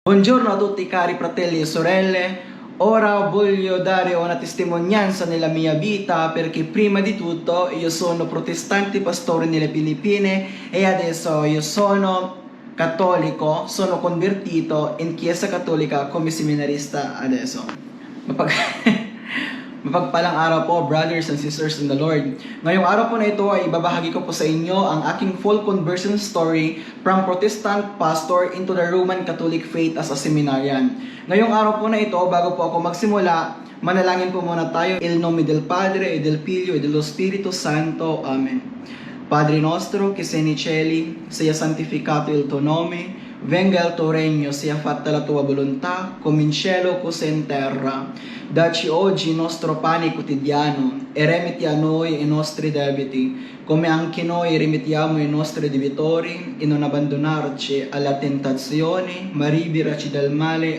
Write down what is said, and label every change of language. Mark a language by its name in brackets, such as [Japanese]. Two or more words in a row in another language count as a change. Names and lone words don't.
[Italian] Buongiorno a tutti cari fratelli e sorelle, ora voglio dare una testimonianza nella mia vita perché prima di tutto io sono protestante pastore nelle Filippine e adesso io sono cattolico, sono convertito in Chiesa Cattolica come seminarista adesso. [Filipino] Mapagpalang araw po, [English] brothers and sisters in the Lord. [Filipino] Ngayong araw po na ito ay ibabahagi ko po sa inyo ang aking [English] full conversion story from Protestant pastor into the Roman Catholic faith as a seminarian. [Filipino] Ngayong araw po na ito, bago po ako magsimula, manalangin po muna tayo. [Italian] Il nome del Padre, e del Figlio, e dello Spirito Santo. Amen. Padre nostro, che sei nei cieli, sia santificato il tuo nome, venga il tuo regno, sia fatta la tua volontà, come in cielo così in terra. Dacci oggi il nostro pane quotidiano e remetti a noi i nostri debiti, come anche noi rimettiamo i nostri debitori, e non abbandonarci alla tentazione, ma liberaci dal male.